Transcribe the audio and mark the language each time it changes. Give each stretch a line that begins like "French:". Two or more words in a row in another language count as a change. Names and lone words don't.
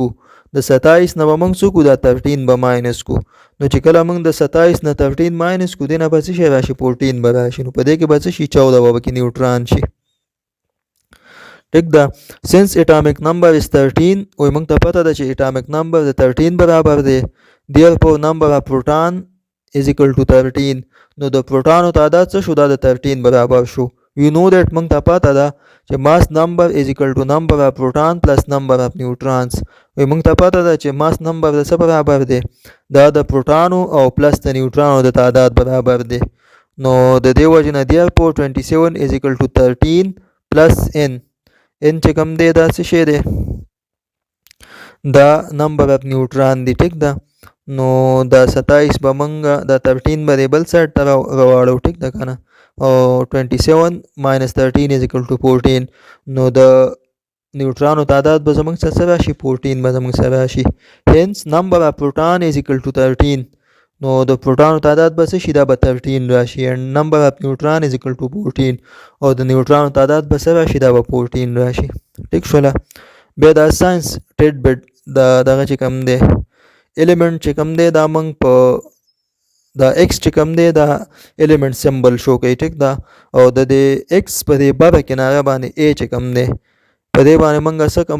Pashto: د 27 نه به موږ څه کو؟ دا 13 به ماینس کو. نو چې کله موږ د 27 نه 13 ماینس کو دې نه به څه شی راشي؟ 14 به راشي. نو په دې کې به څه شي؟ 14 به پکې نیوټران شي. ټیک ده؟
English: since atomic number is 13
Pashto: وای موږ ته پته ده چې
English: atomic number
Pashto: د 13 برابر دی.
English: therefore number of proton is equal to 13.
Pashto: نو د پروټانو تعداد څه شو؟ دا د 13 برابر شو.
English: you know that
Pashto: موږ ته پته ده چې
English: mass number is equal to number of proton plus number of neutrons.
Pashto: وای موږ ته پته ده چې
English: mass number
Pashto: د څه برابر دی؟ دا د پروټانو او پلس د نیوټرانو د تعداد برابر دی. نو د دې وجې نه
English: therefore 27 is equal to 13 plus n.
Pashto: n چې کوم دی دا څه شی دی؟ دا
English: number of neutron
Pashto: دی. ټیک ده؟ نو دا 27 به موږ دا 13 به د بل سایډ ته راواړو. ټیک ده که نه؟ او
English: 27 minus 13 is equal to 14.
Pashto: نو د نیوټرانو تعداد به زموږ څه راشي؟ 14 به زموږ سره راشي.
English: hence number of proton is equal to 13.
Pashto: نو د پروټانو تعداد به څه شي؟ دا به 13 راشي.
English: and number of neutron is equal to 14.
Pashto: او د نیوټرانو تعداد به څه راشي؟ دا به 14 راشي. ټیک شوله؟ بیا دا ساينس ټیډ بټ دغه چې کوم دی ایلیمنٹ چې کوم دی دا موږ په دا x چې کوم دی دا
English: element symbol
Pashto: شو کوي. ټیک ده؟ او د دې x په دې بره کناره باندې a چې کوم دی په دې باندې موږ څه کوم؟